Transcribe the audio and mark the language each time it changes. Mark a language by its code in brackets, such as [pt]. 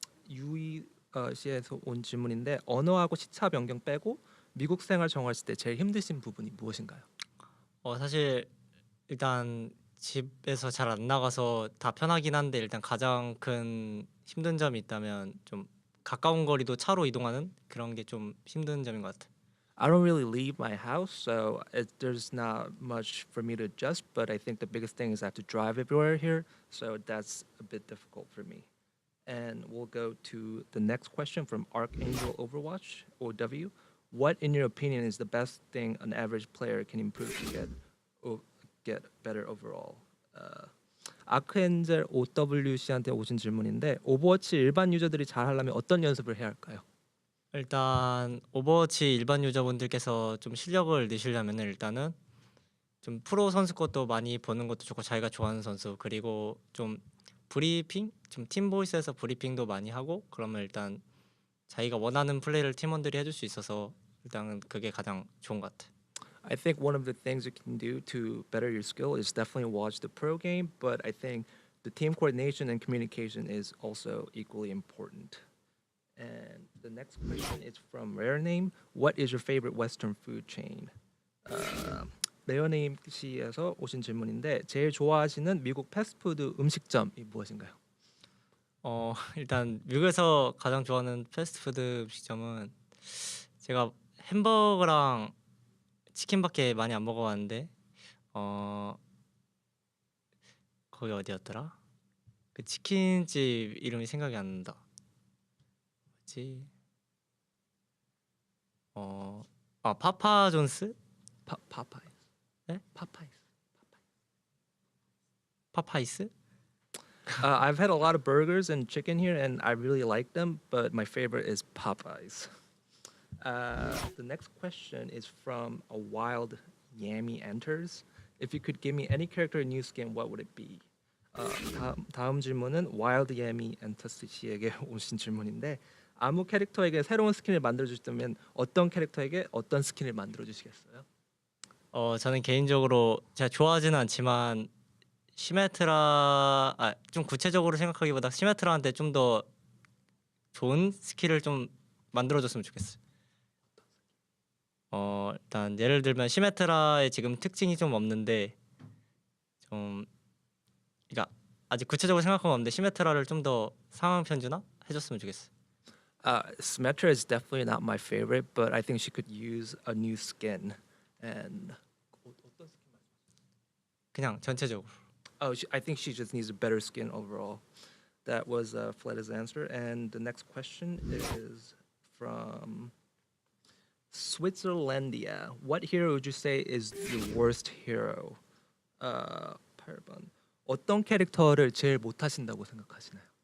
[ko] 유이 씨에서 온 질문인데 언어하고 시차 변경 빼고 미국 생활 정하실 때 제일 힘드신 부분이 무엇인가요? 사실 일단 집에서 잘 안 나가서 다 편하긴 한데 일단 가장 큰 힘든 점이 있다면 좀 가까운 거리도 차로 이동하는 그런 게 좀 힘든 점인 것 같아요. [en] I don't really leave my house, so there's not much for me to adjust. But I think the biggest thing is I have to drive everywhere here, so that's a bit difficult for me. And we'll go to the next question from Archangel Overwatch OW. What, in your opinion, is the best thing an average player can improve to get better overall? [ko] 아크엔젤 OWC한테 오신 질문인데 오버워치 일반 유저들이 잘하려면 어떤 연습을 해야 할까요? 일단 오버워치 일반 유저분들께서 좀 실력을 내시려면 일단은 좀 프로 선수 것도 많이 보는 것도 좋고 자기가 좋아하는 선수 그리고 좀 브리핑, 좀 팀 보이스에서 브리핑도 많이 하고 그러면 일단 자기가 원하는 플레이를 팀원들이 해줄 수 있어서 일단 그게 가장 좋은 것 같아. [en] I think one of the things you can do to better your skill is definitely watch the pro game, but I think the team coordination and communication is also equally important. And the next question is from Rare Name. What is your favorite Western food chain? [ko] 레어네임 씨에서 오신 질문인데 제일 좋아하시는 미국 패스트푸드 음식점이 무엇인가요? 일단 미국에서 가장 좋아하는 패스트푸드 음식점은 제가 햄버거랑 치킨밖에 많이 안 먹어봤는데 거기 어디였더라? 그 치킨집 이름이 생각이 안 난다. 뭐지? 파파존스? 파파이스. 네? 파파이스? [en] I've had a lot of burgers and chicken here, and I really like them, but my favorite is Popeyes. The next question is from a wild Yami enters. If you could give me any character in new skin, what would it be? [ko] 다음 질문은 wild Yami enters 씨에게 오신 질문인데 아무 캐릭터에게 새로운 스킨을 만들어 주시다면 어떤 캐릭터에게 어떤 스킨을 만들어 주시겠어요? 저는 개인적으로 제가 좋아하지는 않지만 시메트라 좀 구체적으로 생각하기보다 시메트라한테 좀 더 좋은 스킬을 좀 만들어줬으면 좋겠어요. 일단 예를 들면 시메트라의 지금 특징이 좀 없는데 좀 그러니까 아직 구체적으로 생각한 건 없는데 시메트라를 좀 더 상황 편주나 해줬으면 좋겠어요. [en] Symmetra is definitely not my favorite, but I think she could use a new skin. And [ko] 그냥 전체적으로. [en] I think she just needs a better skin overall. That was Fleda's answer. And the next question is from Switzerlandia. What hero would you say is your worst hero? [ko] 8번. 어떤 캐릭터를 제일 못하신다고 생각하시나요?